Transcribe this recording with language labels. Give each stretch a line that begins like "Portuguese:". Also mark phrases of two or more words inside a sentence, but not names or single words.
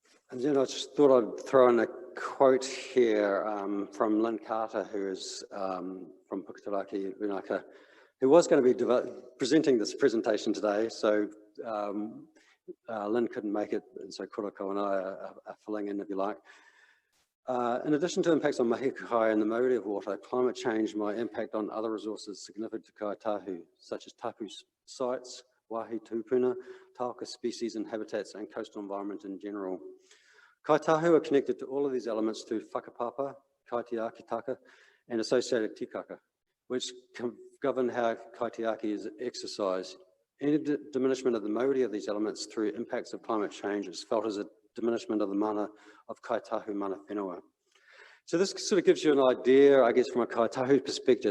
English: And then I just thought I'd throw in a quote here from Lynn Carter, who is from Puketeraki Rūnaka, who was going to be presenting this presentation today. So Lynn couldn't make it, and so Kurako and I are filling in, if you like. In addition to impacts on
Māori: mahi kai
English: and the mobility of water, climate change might impact on other resources significant to Kāi Tahu, such as tapu sites,
Māori: wāhi tūpuna,
English: tauka species and habitats, and coastal environment in general. Kāi Tahu are connected to all of these elements through
Māori: whakapapa, kaitiaki
English: and associated tikaka, which govern how kaitiaki is exercised. Any diminishment of the mobility of these elements through impacts of climate change is felt as a diminishment of the mana of Kāi Tahu
Māori: mana whenua.
English: So this sort of gives you an idea, I guess, from a Kāi Tahu perspective.